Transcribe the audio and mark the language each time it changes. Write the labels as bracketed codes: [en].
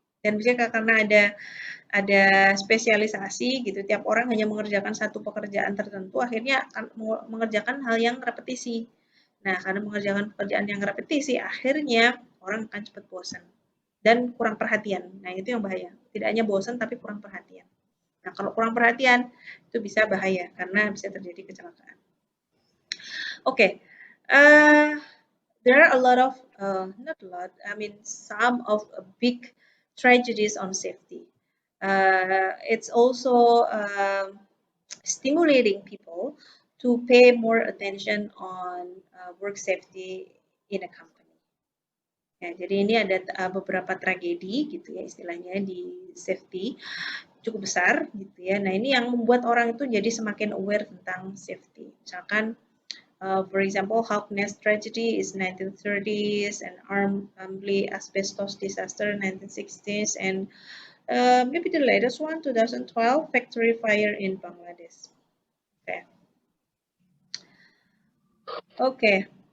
[id] Dan bisa karena ada spesialisasi gitu, tiap orang hanya mengerjakan satu pekerjaan tertentu, akhirnya akan mengerjakan hal yang repetisi. Nah, karena mengerjakan pekerjaan yang repetisi, akhirnya orang akan cepat bosan dan kurang perhatian. Nah, itu yang bahaya. Tidak hanya bosan, tapi kurang perhatian. Nah, kalau kurang perhatian, itu bisa bahaya karena bisa terjadi kecelakaan. [en] Okay, there are a lot of, not a lot, I mean some of big tragedies on safety. It's also stimulating people to pay more attention on work safety in a company. [id] Ya, jadi ini ada beberapa tragedi gitu ya istilahnya di safety cukup besar gitu ya. Nah ini yang membuat orang itu jadi semakin aware tentang safety. [en] Misalkan for example, Harkness tragedy is 1930s and Armley asbestos disaster 1960s, and maybe the latest one 2012 factory fire in Bangladesh. Okay.